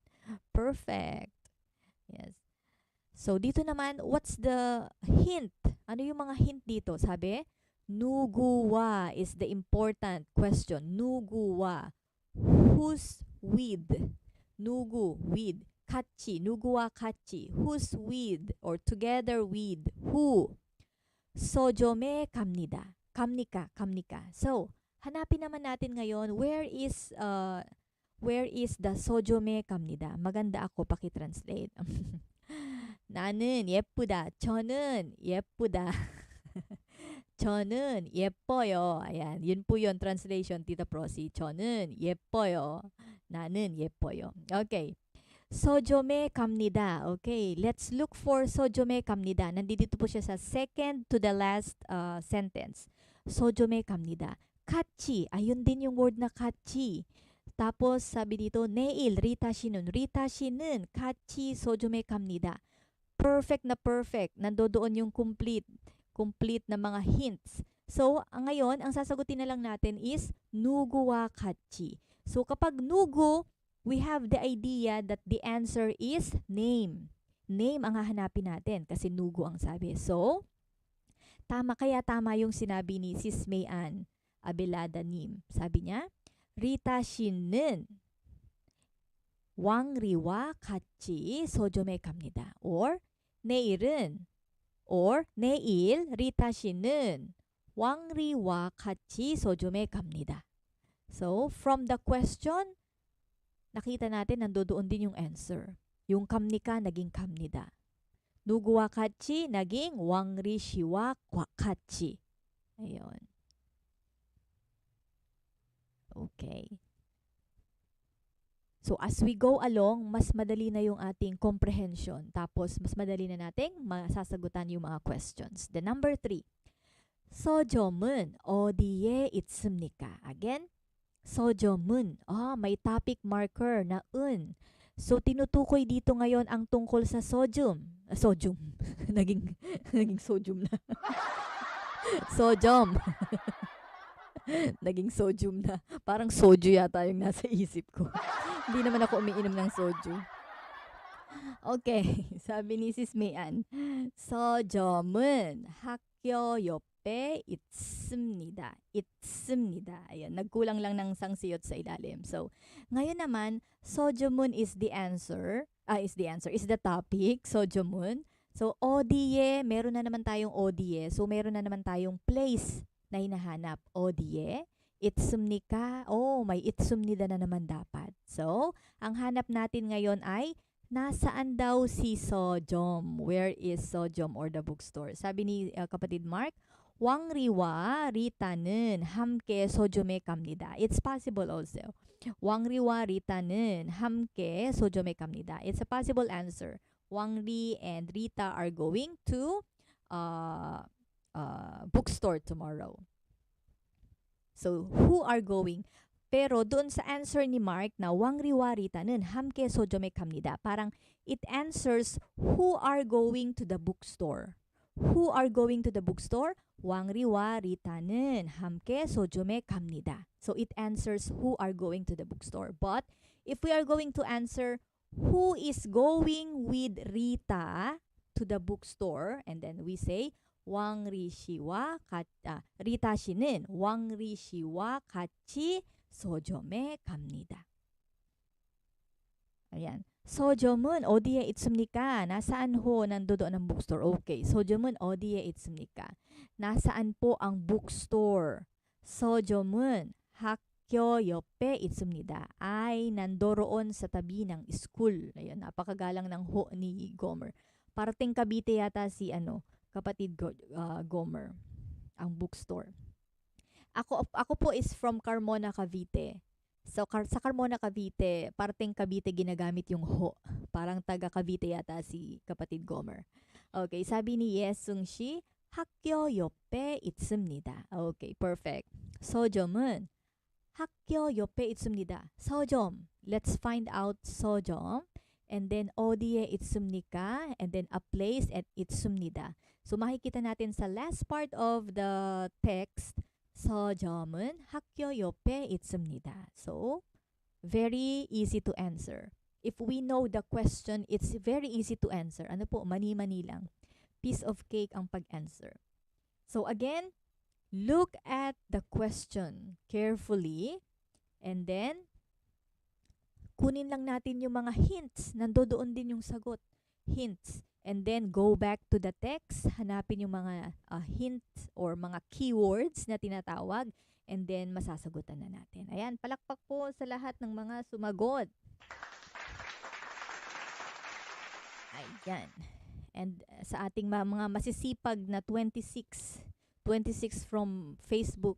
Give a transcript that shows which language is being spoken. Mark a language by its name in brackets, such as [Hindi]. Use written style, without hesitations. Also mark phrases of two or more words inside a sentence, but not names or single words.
[English] Perfect. Yes. [Filipino] So, dito naman, [English] what's the hint? [Filipino] Ano yung mga hint dito? Sabi, [English] 누구와 is the important question. 누구와. Who's with? [Korean] 누구, with. 같이, 누구와 같이. [English] Who's with or together with. Who? [Korean] 서점에 갑니다. 갑니까, 갑니까. [Filipino] So, hanapin naman natin ngayon, [English] where is the [Korean] 서점에 갑니다. [Filipino] Maganda ako, paki-translate. [Korean] 나는 예쁘다. 저는 예쁘다. 저는 예뻐요. [Filipino] Ayan, yun po yun, translation, Tita Prosi. [Korean] 저는 예뻐요. 나는 예뻐요. Okay. 서점에 갑니다. [English] Okay, let's look for [Korean] 서점에 갑니다. [Filipino] Nandito po siya sa [English] second to the last sentence. [Korean] 서점에 갑니다. 같이, [Filipino] ayun din yung word na 같이. Tapos sabi dito, [Korean] 내일 Rita 씨는 같이 서점에 갑니다. [Filipino] Perfect na perfect. Nandoon yung complete complete na mga hints. So, ngayon, ang sasagutin na lang natin is [Korean] 누구와 같이. [English] So, kapag nugu, we have the idea that the answer is name. [Filipino] Name ang hahanapin natin kasi nugu ang sabi. So, tama yung sinabi ni Sis Mayan Abelada Nim. Sabi niya, [Korean] Rita 씨는 왕리와 같이 서점에 갑니다. Or 내일은 내일 리타 씨는 왕리와 같이 서점에 갑니다. [English] So, from the question, [Filipino] nakita natin nandoon din yung answer. Yung kamnika naging kamnida. [Korean] 누구와 같이 naging 왕리 씨와 같이. [Filipino] Ayun. [English] Okay. So, as we go along, [Filipino] mas madali na yung ating comprehension. Tapos, mas madali na nating masasagutan yung mga questions. [English] The number 3. [Korean] 서점은 어디에 있습니까? Again, 서점은. [Filipino] May topic marker na un. So, tinutukoy dito ngayon ang tungkol sa sodium. Sodium. naging sodium na. Sodium. Naging sodium na. Parang soju yata yung nasa isip ko. Hindi naman ako umiinom ng soju. Okay, sabi ni Sis Mayan. [Korean] 서점은 학교 옆에 있습니다. [Filipino] Ayan, nagkulang lang ng sangsiyot sa ilalim. So, ngayon naman, [English] 서점은 is the topic. [Korean] 서점은. So, 어디에, [Filipino] meron na naman tayong 어디에. So, meron na naman tayong place na hinahanap. [Korean] 어디에 있습니까? [Filipino] May 있습니다 na naman dapat. So, ang hanap natin ngayon ay nasaan daw si 서점? [English] Where is 서점 or the bookstore? [Filipino] Sabi ni kapatid Mark, [Korean] 왕리와 리타는 함께 서점에 갑니다. [English] It's possible also. [Korean] 왕리와 리타는 함께 서점에 갑니다. [English] It's a possible answer. 왕리 and Rita are going to bookstore tomorrow. So, who are going? [Filipino] Pero doon sa answer ni Mark na [Korean] 왕리와 리타는 함께 서점에 갑니다. [English] Parang it answers who are going to the bookstore. Who are going to the bookstore? [Korean] 왕리와 리타는 함께 서점에 갑니다. [English] So it answers who are going to the bookstore. But if we are going to answer who is going with Rita to the bookstore, and then we say [Korean] 왕리 씨와 리타 씨는 왕리 씨와 같이 서점에 갑니다. [Filipino] Ayan. [Korean] 서점은 어디에 있습니까? [Filipino] Nasaan ho nandoon ang bookstore? [English] Okay. [Korean] 서점은 어디에 있습니까? [Filipino] Nasaan po ang bookstore? [Korean] 서점은 학교 옆에 있습니다. [Filipino] Ay nandoroon sa tabi ng school. Ayan, napakagalang ng ho ni Gomer. Parating Cavite yata si kapatid Gomer, ang bookstore. Ako po [English] is from Carmona, Cavite. [Filipino] So, sa Carmona, Cavite, parting Cavite ginagamit yung ho. Parang taga Cavite yata si kapatid Gomer. Okay, sabi ni Yesung Shi, [Korean] 학교 옆에 있습니다. [English] Okay, perfect. [Korean] 서점은 학교 옆에 있습니다. 서점. [English] Let's find out 서점. And then, [Korean] 어디에 있습니까? [English] And then, a place at 있습니다. [Filipino] So, makikita natin sa [English] last part of the text, [Korean] 서점은 학교 옆에 있습니다. [English] So, very easy to answer. If we know the question, it's very easy to answer. [Filipino] Ano po? Mani-mani lang. [English] Piece of cake [Filipino] ang pag-answer. [English] So, again, look at the question carefully. And then, [Filipino] kunin lang natin yung mga hints. Nandoon din yung sagot. [English] Hints. And then, go back to the text. [Filipino] Hanapin yung mga hints or mga keywords na tinatawag. [English] And then, [Filipino] masasagutan na natin. Ayan, palakpak po sa lahat ng mga sumagot. Ayan. And sa ating mga masisipag na 26 [English] from Facebook.